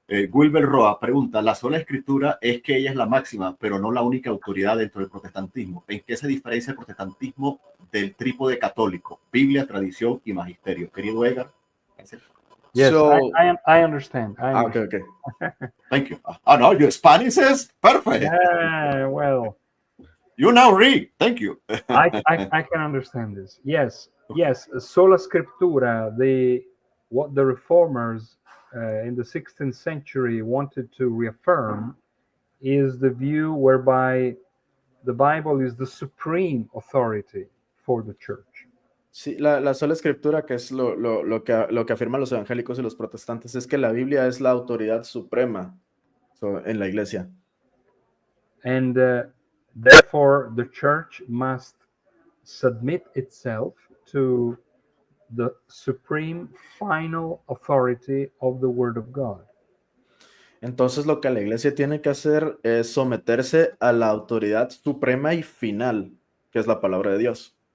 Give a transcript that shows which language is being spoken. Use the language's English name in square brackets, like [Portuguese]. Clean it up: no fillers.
[Spanish] Wilber Roa pregunta, la sola escritura es que ella es la máxima, pero no la única autoridad dentro del protestantismo. ¿En qué se diferencia el protestantismo del trípode católico? Biblia, tradición y magisterio. Querido Edgar. [English] Yes, So, I understand. I okay, understand. okay. Thank you. Oh, no, your Spanish is perfect. Yeah, well, You now read. Thank you. I can understand this. Yes, yes. Sola Scriptura, what the reformers in the 16th century wanted to reaffirm is the view whereby the Bible is the supreme authority for the church. [Spanish] Sí, la sola escritura, que es lo que afirman los evangélicos y los protestantes, es que la Biblia es la autoridad suprema en la iglesia. [English] And therefore, the church must submit itself to the supreme final authority of the Word of God. [Spanish] Entonces lo que la iglesia tiene que hacer es someterse a la autoridad suprema y final, que es la palabra de Dios.